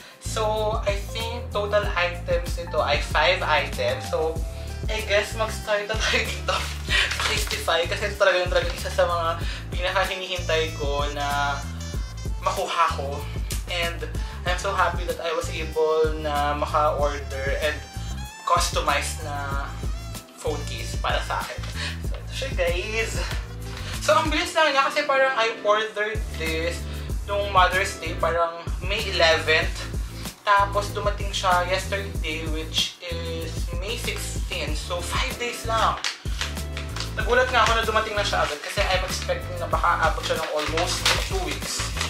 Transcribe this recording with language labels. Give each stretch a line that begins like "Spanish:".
English: So, I think total items
Filipino: ito ay
English: 5 items. So, I guess
Filipino: mag-start na tayo dito sa Casetify kasi ito talagang isa sa mga pinaka-hinihintay ko na makuha ko.
English: And I'm so happy that I was able na maka-order and customize na phone case
Filipino: para sa akin. So, ito siya, guys. So, ang bilis lang niya kasi parang
English: I ordered this
Filipino: nung Mother's Day, parang May 11th. Tapos dumating siya yesterday,
English: which is May 16.
Filipino: So, 5 days lang. Nagulat nga ako na dumating na siya agad kasi
English: I'm expecting
Filipino: na baka abot siya ng almost 2 weeks.